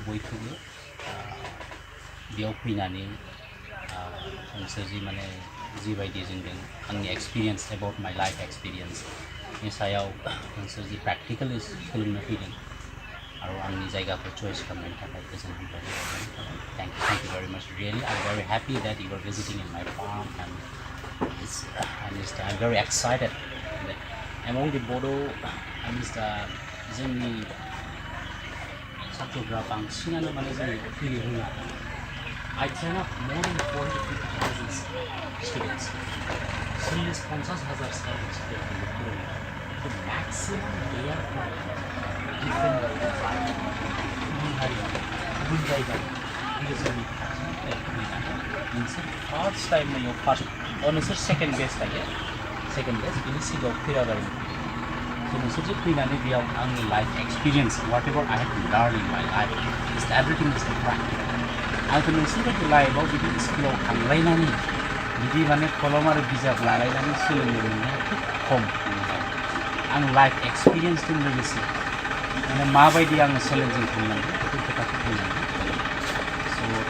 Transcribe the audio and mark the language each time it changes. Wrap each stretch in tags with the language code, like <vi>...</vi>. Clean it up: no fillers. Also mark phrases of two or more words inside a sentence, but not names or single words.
<brx>बयखौबो बेयाव फैनानै नोंसोर जि माने जिबायदि जोंजों आंनि</brx> <en>experience about my life experienceनि</en> <brx>सायाव नोंसोर जि</brx> <en>practically</en> <brx>सोलोंनो फैदों आरो आंनि जायगाखौ चयस खालामनायनि थाखाय गोजोन हामलायनाय</brx> <en>thank you very much really I am very happy that you are visiting in my farm and I'm very excited that among the Bodo</en> <brx>जोंनि सात्रफ्रा बांसिनानो माने जोंनि फैनो रोङा</brx> <en>I train up more than 40,000 students 40,000 students the maximum they are from different</en> <brx>गुबुन हारि गुबुन जायगा जोंनि नोंसोर</brx> <en>first time</en> <brx>नोङो फार्स्ट नोंसोर</brx> <en>second best</en> <brx>थायो</brx> <en>second best</en> <brx>बिनि सिगाङाव फैराबारि नोंसोर जे फैनानै बेयाव आंनि</brx> <en>life experience what ever I have learn in my life is everything is practical</en> <brx>आंखौ नोंसोरबायदि लाइफआव बिदि स्कुलाव थांलायनानै बिदि माने कलम आरो बिजाब लालायनानै सोलोंनो मोननाया खोब खम आं</brx> <en>life experienceजों</en> <brx>लोगोसे माने माबायदि आङो चेलेन्जिं खालामनांगौ बेफोर खोथाखौ फैनांगौ स'</brx>